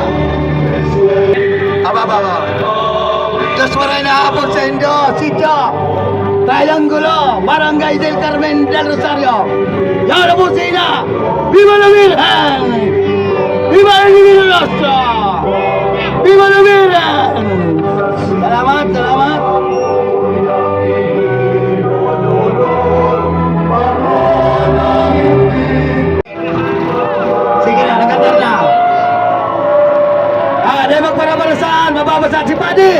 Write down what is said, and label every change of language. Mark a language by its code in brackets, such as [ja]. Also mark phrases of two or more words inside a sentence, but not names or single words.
[bik] Aba. Diyos maray na hapon sa inyo, sityo. Triangulo, Barangay del Carmen del Rosario. [es] Ya la Busina. ¡Viva la Virgen! ¡Viva el Divino Nuestro! ¡Viva la Virgen! [bik] Salamat, salamat. Sige na, nagandar na. Di magparabalasan, mababasa si Padi.